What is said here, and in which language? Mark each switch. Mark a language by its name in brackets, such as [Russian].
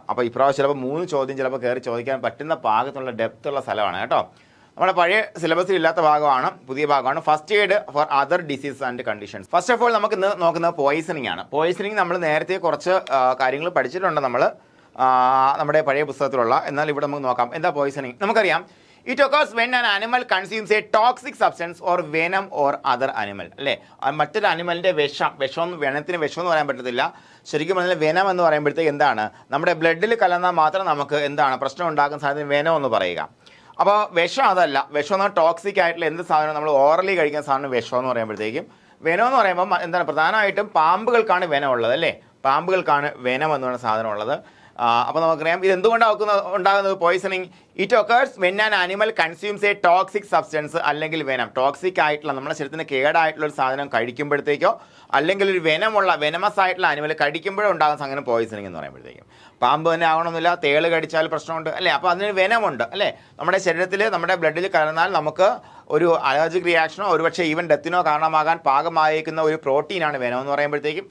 [Malayalam] അപ്പോൾ ഇപ്രാവശ്യം ചിലപ്പോൾ 3 ചോദ്യം ചിലപ്പോൾ കയറി ചോദിക്കാൻ പറ്റുന്ന പാകത്തുള്ള ഡെപ്തുള്ള സ്ഥലമാണ് കേട്ടോ. നമ്മുടെ പഴയ സിലബസിൽ ഇല്ലാത്ത ഭാഗമാണ്, പുതിയ ഭാഗമാണ്. [English] First aid for other disease and conditions. First of all [Malayalam] നമുക്ക് ഇന്ന് നോക്കുന്നത് പോയിസണിങ് ആണ്. പോയിസണിങ് നമ്മൾ നേരത്തെ കുറച്ച് കാര്യങ്ങൾ പഠിച്ചിട്ടുണ്ട് നമ്മുടെ പഴയ പുസ്തകത്തിലുള്ള. എന്നാൽ ഇവിടെ നമുക്ക് നോക്കാം എന്താ പോയിസണിങ്. നമുക്കറിയാം, [English] It occurs when an animal consumes a toxic substance or venom or other animal. [Malayalam] അല്ലേ, മറ്റൊരു അനിമലിൻ്റെ വിഷം വെനത്തിന് വിഷം എന്ന് പറയാൻ പറ്റത്തില്ല. ശരിക്കും പറഞ്ഞാൽ വെനം എന്ന് പറയുമ്പോഴത്തേക്ക് എന്താണ്, നമ്മുടെ ബ്ലഡിൽ കലർന്നാൽ മാത്രം നമുക്ക് എന്താണ് പ്രശ്നം ഉണ്ടാക്കുന്ന സാധനം വെനം എന്ന് പറയുക. അപ്പോൾ വിഷം അതല്ല. വിഷം എന്ന് പറഞ്ഞാൽ ടോക്സിക് ആയിട്ടുള്ള എന്ത് സാധനം നമ്മൾ ഓറലി കഴിക്കുന്ന സാധനം വിഷം എന്ന് പറയുമ്പോഴത്തേക്കും. വെനം എന്ന് പറയുമ്പോൾ എന്താണ്, പ്രധാനമായിട്ടും പാമ്പുകൾക്കാണ് വെനം ഉള്ളത് അല്ലേ. പാമ്പുകൾക്കാണ് വെനം എന്ന് പറയുന്ന സാധനം ഉള്ളത്. അപ്പോൾ നമുക്കറിയാം ഇത് എന്തുകൊണ്ടാണ് ഉണ്ടാകുന്നത് poisoning. [English] it occurs when an animal consumes a toxic substance [Malayalam] അല്ലെങ്കിൽ വെനം. ടോക്സിക് ആയിട്ടുള്ള നമ്മുടെ ശരീരത്തിന് കേടായിട്ടുള്ള ഒരു സാധനം കഴിക്കുമ്പോഴത്തേക്കോ അല്ലെങ്കിൽ ഒരു വെനമസ് ആയിട്ടുള്ള അനിമൽ കഴിക്കുമ്പോഴോ ഉണ്ടാകുന്ന സാധനം പോയിസണിങ് എന്ന് പറയുമ്പോഴത്തേക്കും. പാമ്പ് തന്നെ ആവണമെന്നില്ല, തേള് കടിച്ചാൽ പ്രശ്നമുണ്ട് അല്ലേ. അപ്പോൾ അതിന് വെനമുണ്ട് അല്ലേ. നമ്മുടെ ശരീരത്തിൽ നമ്മുടെ ബ്ലഡിൽ കലർന്നാൽ നമുക്ക് ഒരു അലർജിക് റിയാക്ഷനോ ഒരുപക്ഷെ ഈവൻ ഡെത്തിനോ കാരണമാകാൻ പാകമായിരിക്കുന്ന ഒരു പ്രോട്ടീനാണ് വെനം എന്ന് പറയുമ്പോഴത്തേക്കും.